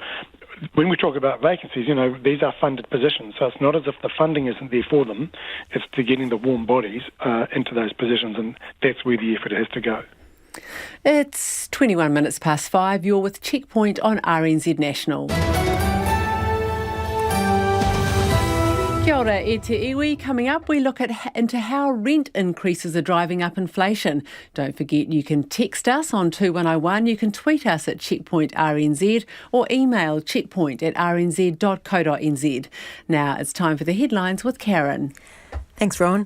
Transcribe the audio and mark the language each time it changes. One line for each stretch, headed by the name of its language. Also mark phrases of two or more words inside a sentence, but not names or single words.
English: When we talk about vacancies, these are funded positions, so it's not as if the funding isn't there for them, it's to getting the warm bodies into those positions, and that's where the effort has to go. It's 21 minutes past 5. You're with Checkpoint on RNZ National.
Māori: Kia ora, e te iwi.
English: Coming up, we look into how rent increases are driving up inflation. Don't forget you can text us on 2101, you can tweet us at Checkpoint RNZ or email checkpoint@rnz.co.nz. Now it's time for the headlines with Karen. Thanks, Rowan.